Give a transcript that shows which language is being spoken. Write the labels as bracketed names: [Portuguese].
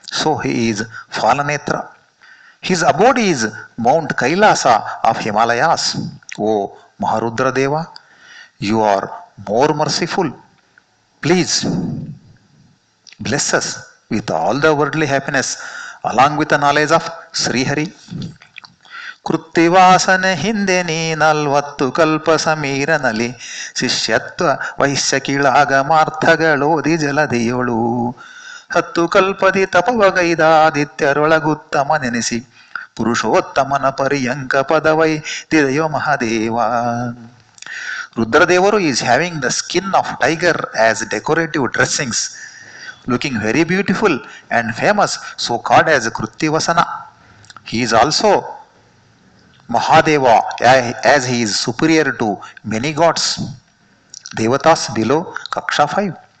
[English] So he is Phalanetra. His abode is Mount Kailasa of Himalayas. O Maharudra Deva, you are more merciful. Please bless us with all the worldly happiness along with the knowledge of Sri Hari. [Kannada] ಕೃತ್ತಿವಾಸನ ಹಿಂದೆ ನೀ 40 ಕಲ್ಪ ಸಮೀರನಲಿ ಶಿಷ್ಯತ್ವ ವೈಶ್ಯ ಕೀಳಾಗಮಾರ್ಥಗಳೋದಿ ಜಲಧಿಯೊಳು 10 ಕಲ್ಪದಿ ತಪವಗೈದಾದಿತ್ಯರೊಳಗುತ್ತಮ ನೆನೆಸಿ ಪುರುಷೋತ್ತಮನ ಪರ್ಯಂಕ ಪದವೈ ತಿದಯೋ Mahadeva. [English] Rudradevaru is having the skin of tiger as decorative dressings, looking very beautiful and famous, so called as Kruttivasana. He is also Mahadeva as he is superior to many gods, devatas below Kaksha 5.